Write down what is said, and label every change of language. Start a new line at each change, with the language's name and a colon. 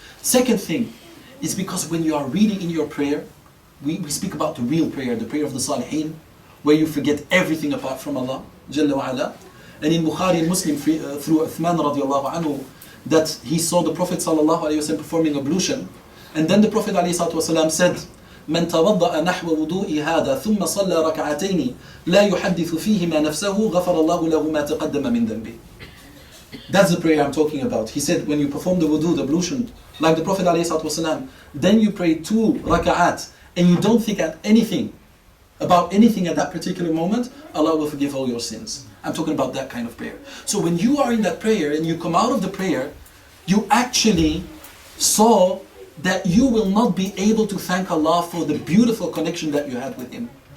English: Second thing is because when you are reading in your prayer, we speak about the real prayer, the prayer of the Salihin, where you forget everything apart from Allah, Jalla wa Ala. And in Bukhari and Muslim, through Uthman radiallahu anhu, that he saw the Prophet sallallahu alayhi wa sallam performing ablution. And then the Prophet alayhi salatu wasalam said,
Arabic: من توضأ نحو وضوء هذا ثم صلى ركعتين لا يحدث فيهما نفسه غفر الله له ما تقدم من ذنبه.
English: That's the prayer I'm talking about. He said when you perform the wudu, the ablution, like the Prophet ﷺ, then you pray 2 raka'at and you don't think about anything at that particular moment, Allah will forgive all your sins. I'm talking about that kind of prayer. So when you are in that prayer and you come out of the prayer, you actually saw that you will not be able to thank Allah for the beautiful connection that you had with Him.